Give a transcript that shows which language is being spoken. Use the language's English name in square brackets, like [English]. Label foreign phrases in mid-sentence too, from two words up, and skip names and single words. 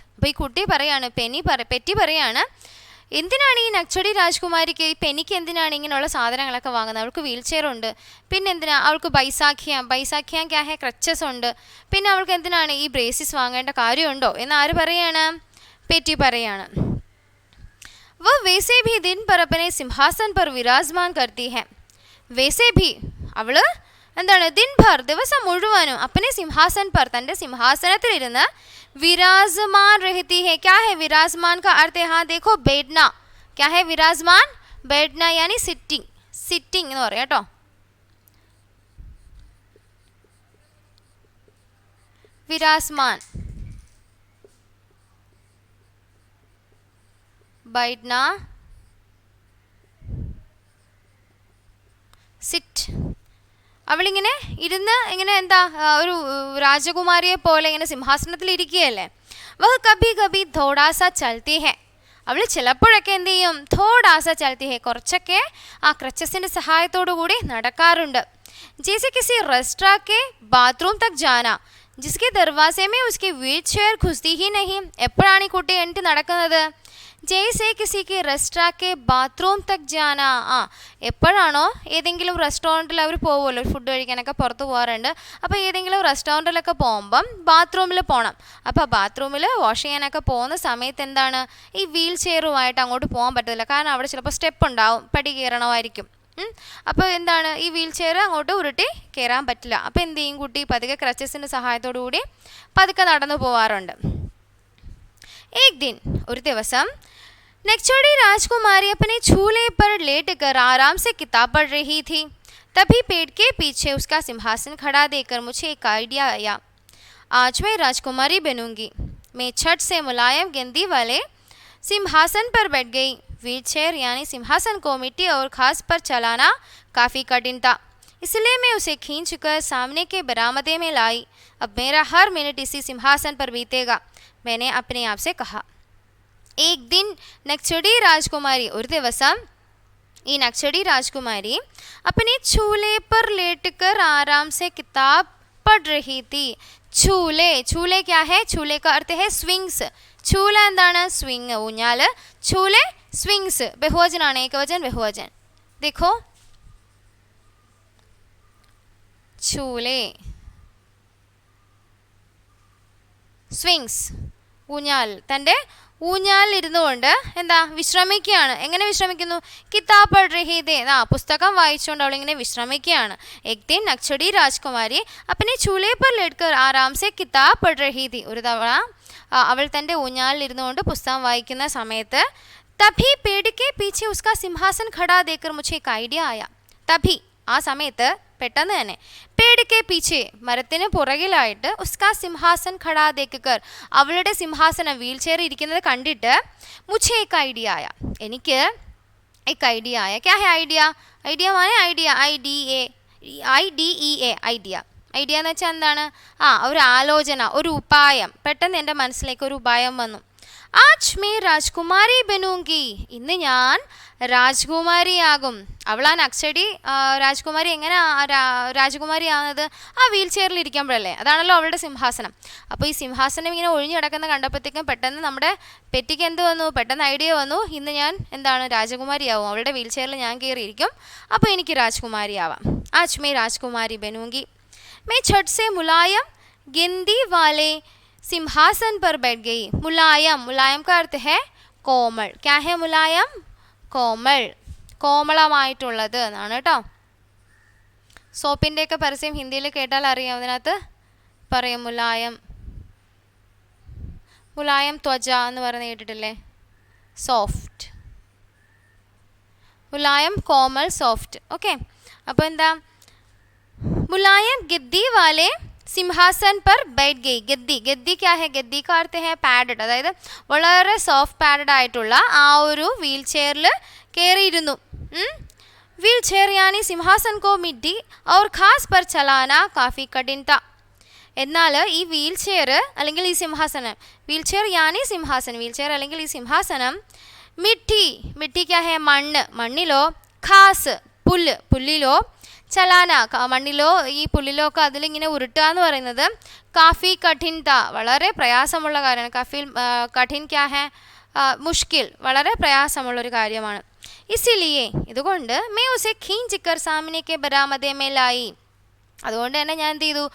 [Malayalam] അപ്പോൾ ഈ കുട്ടി പറയാണ്, പെറ്റി പറയാണ്, എന്തിനാണ് ഈ നക്ചടി രാജ്കുമാരിക്ക്, ഈ പെനിക്ക് എന്തിനാണ് ഇങ്ങനെയുള്ള സാധനങ്ങളൊക്കെ വാങ്ങുന്നത്? അവൾക്ക് വീൽ ചെയർ ഉണ്ട്, പിന്നെ എന്തിനാ അവൾക്ക് [Hindi] बैसाखियाँ क्या है [Malayalam] ക്രച്ചസ് ഉണ്ട്, പിന്നെ അവൾക്ക് എന്തിനാണ് ഈ ബ്രേസിസ് വാങ്ങേണ്ട കാര്യമുണ്ടോ എന്ന് ആര് പറയാണ്? പെറ്റി പറയാണ്. [Hindi] वो वैसे भी दिन पर अपने सिंहासन पर विराजमान करती है. वैसे भी [Malayalam] അവൾ എന്താണ്, [Hindi] दिन भर [Malayalam] ദിവസം മുഴുവനും [Hindi] अपने सिंहासन पर [Malayalam] തൻ്റെ സിംഹാസനത്തിലിരുന്ന് [Hindi] विराजमान रहती है. क्या है विराजमान का अर्थ है? हाँ देखो, बैठना. क्या है विराजमान? बैठना यानी [Malayalam] സിറ്റിംഗ് എന്ന് പറയാം കേട്ടോ. [Hindi] विराजमान, बैठना, [Malayalam] സിറ്റ്. അവളിങ്ങനെ ഇരുന്ന് ഇങ്ങനെ എന്താ ഒരു രാജകുമാരിയെ പോലെ ഇങ്ങനെ സിംഹാസനത്തിൽ ഇരിക്കുകയല്ലേ. [Hindi] वह कभी कभी थोड़ा सा चलती है. [Malayalam] അവൾ ചിലപ്പോഴൊക്കെ എന്ത് ചെയ്യും? [Hindi] थोड़ा सा चलती है, [Malayalam] കുറച്ചൊക്കെ ആ ക്രച്ചസിൻ്റെ സഹായത്തോടു കൂടി നടക്കാറുണ്ട്. [Hindi] ജैसे किसी रेस्टोरेंट के बाथरूम तक जाना, जिसके दरवाजे में उसकी വീൽ ചെയർ घुसती ही नहीं. [Malayalam] എപ്പോഴാണ് ഈ കുട്ടി എണീറ്റ് നടക്കുന്നത്? [Hindi] जैसे किसी रेस्टोरेंट बाथरूम तक जाना. [Malayalam] എപ്പോഴാണോ ഏതെങ്കിലും റെസ്റ്റോറൻറ്റിൽ അവർ പോകുമല്ലോ, ഫുഡ് കഴിക്കാനൊക്കെ പുറത്ത് പോകാറുണ്ട്. അപ്പോൾ ഏതെങ്കിലും റെസ്റ്റോറൻറ്റിലൊക്കെ പോകുമ്പം ബാത്റൂമിൽ പോകണം. അപ്പോൾ ബാത്റൂമിൽ വാഷ് ചെയ്യാനൊക്കെ പോകുന്ന സമയത്ത് എന്താണ്, ഈ വീൽ ചെയറുമായിട്ട് അങ്ങോട്ട് പോകാൻ പറ്റത്തില്ല. കാരണം അവിടെ ചിലപ്പോൾ സ്റ്റെപ്പ് ഉണ്ടാവും, പടി കയറണമായിരിക്കും. അപ്പോൾ എന്താണ്, ഈ വീൽ ചെയർ അങ്ങോട്ട് ഉരുട്ടി കയറാൻ പറ്റില്ല. അപ്പോൾ എന്ത് ചെയ്യും കുട്ടി? പതുക്കെ ക്രച്ചസിൻ്റെ സഹായത്തോടു കൂടി പതുക്കെ നടന്നു പോവാറുണ്ട്. [Hindi] एक दिन, [Malayalam] ഒരു ദിവസം, [Hindi] नक्चड़ी राजकुमारी अपने झूले पर लेटकर आराम से किताब पढ़ रही थी. तभी पेड़ के पीछे उसका सिंहासन खड़ा देखकर मुझे एक आइडिया आया. आज मैं राजकुमारी बनूंगी. मैं छट से मुलायम गेंदी वाले सिंहासन पर बैठ गई. व्हील चेयर यानी सिंहासन को मिट्टी और घास पर चलाना काफ़ी कठिन था, इसलिए मैं उसे खींचकर सामने के बरामदे में लाई. अब मेरा हर मिनट इसी सिंहासन पर बीतेगा, मैंने अपने आप से कहा. एक दिन नक्चड़ी राजकुमारी, [Malayalam] ഒരു ദിവസം ഈ [Hindi] नक्चड़ी राजकुमारी अपने झूले पर लेटकर आराम से किताब पढ़ रही थी. झूले, झूले क्या है? झूले का अर्थ है स्विंग्स. [Malayalam] झूല എന്താണ്? സ്വിങ്, ഊഞ്ഞാൽ. झूले സ്വിങ്സ് ബഹുവചനാണ്, [Hindi] एकवचन बहुवचन. देखो झूले, [Malayalam] സ്വിങ്സ്, ഊഞ്ഞാൽ. തൻ്റെ ഊഞ്ഞാലിൽ ഇരുന്നു കൊണ്ട് എന്താ വിശ്രമിക്കുകയാണ്. എങ്ങനെ വിശ്രമിക്കുന്നു? [Hindi] किताब पढ़ रही थी, [Malayalam] പുസ്തകം വായിച്ചുകൊണ്ട് അവളിങ്ങനെ വിശ്രമിക്കുകയാണ്. [Hindi] एक दिन नक्चड़ी राजकुमारी अपने झूले पर लेटकर आराम से किताब पढ़ रही थी. [Malayalam] ഒരു തവണ അവൾ തൻ്റെ ഊഞ്ഞാലിൽ ഇരുന്നു കൊണ്ട് പുസ്തകം വായിക്കുന്ന സമയത്ത് [Hindi] तभी पेड़ के पीछे उसका सिंहासन खड़ा देखकर मुझे एक आइडिया आया. तभी, [Malayalam] ആ സമയത്ത് പെട്ടെന്ന് തന്നെ, [Hindi] पेड़ के पीछे, [Malayalam] മരത്തിന് പുറകിലായിട്ട്, [Hindi] उसका सिंहासन खड़ा देखकर, [Malayalam] അവളുടെ സിംഹാസനം വീൽ ചെയർ ഇരിക്കുന്നത് കണ്ടിട്ട് [Hindi] मुझे एक आइडिया आया, എനിക്ക് एक आइडिया आया. क्या है आइडिया? आइडिया माने आइडिया, IDEA, ഐഡിയ. [Malayalam] ഐഡിയ എന്ന് വെച്ചാൽ എന്താണ്? ഒരു ആലോചന, ഒരു ഉപായം. പെട്ടെന്ന് എൻ്റെ മനസ്സിലേക്ക് ഒരു ഉപായം വന്നു. [Hindi] आज मैं राजकुमारी बनूँगी, [Malayalam] ഇന്ന് ഞാൻ രാജ്കുമാരിയാകും. അവളാ നക്ചടി രാജ്കുമാരി. എങ്ങനെ രാജകുമാരി ആവുന്നത്? ആ വീൽ ചെയറിൽ ഇരിക്കുമ്പോഴല്ലേ. അതാണല്ലോ അവളുടെ സിംഹാസനം. അപ്പോൾ ഈ സിംഹാസനം ഇങ്ങനെ ഒഴിഞ്ഞു കിടക്കുന്ന കണ്ടപ്പോഴത്തേക്കും പെട്ടെന്ന് നമ്മുടെ പെറ്റിക്ക് എന്ത് വന്നു? പെട്ടെന്ന് ഐഡിയ വന്നു, ഇന്ന് ഞാൻ എന്താണ് രാജകുമാരിയാവും. അവളുടെ വീൽ ചെയറിൽ ഞാൻ കയറിയിരിക്കും, അപ്പോൾ എനിക്ക് രാജ്കുമാരിയാവാം. [Hindi] आज मैं राजकुमारी बनूँगी. मैं छट से मुलायम गेंदी वाले सिंहासन पर बैठ गई. मुलायम, मुलायम का अर्थ है कोमल. क्या है मुलायम? कोमल, [Malayalam] കോമളമായിട്ടുള്ളത് എന്നാണ് കേട്ടോ. സോപ്പിൻ്റെയൊക്കെ പരസ്യം ഹിന്ദിയിൽ കേട്ടാൽ അറിയാം. അതിനകത്ത് പറയും മുലായം, [Hindi] मुलायम त्वचा [Malayalam] എന്ന് പറഞ്ഞ് കേട്ടിട്ടില്ലേ? സോഫ്റ്റ്, മുലായം, കോമൽ, സോഫ്റ്റ്. ഓക്കെ, അപ്പോൾ എന്താ? [Hindi] मुलायम गद्दी वाले സിംഹാസൻ पर बैठ गई. गद्दी, गद्दी क्या है? गद्दी का अर्थ है [Malayalam] പാഡഡ്, അതായത് വളരെ [English] soft padded [Malayalam] ആയിട്ടുള്ള ആ ഒരു വീൽ ചെയറിൽ കയറിയിരുന്നു. [Hindi] व्हील चेयर यानी सिंहासन को मिट्टी और घास पर चलाना काफ़ी कठिन था. [Malayalam] എന്നാൽ ഈ വീൽ ചെയർ അല്ലെങ്കിൽ ഈ സിംഹാസനം, [Hindi] व्हील चेयर यानी सिंहासन, [Malayalam] വീൽ ചെയർ അല്ലെങ്കിൽ ഈ സിംഹാസനം, [Hindi] मिट्टी, मिट्टी क्या है? [Malayalam] മണ്ണ്, മണ്ണിലോ, ഘാസ്, പുല്ല്, പുല്ലിലോ, ചലാന, മണ്ണിലോ ഈ പുല്ലിലോ ഒക്കെ അതിലിങ്ങനെ ഉരുട്ടുക എന്ന് പറയുന്നത് [Hindi] काफ़ी कठिन था, [Malayalam] വളരെ പ്രയാസമുള്ള കാര്യമാണ്. [Hindi] काफ़ी कठिन क्या है? [Malayalam] മുഷ്കിൽ, വളരെ പ്രയാസമുള്ളൊരു കാര്യമാണ്. [Hindi] ഇസിലിയെ, ഇതുകൊണ്ട് मैं उसे खींचकर सामने के बरामदे में लाई, [Malayalam] അതുകൊണ്ട് തന്നെ ഞാൻ എന്ത് ചെയ്തു?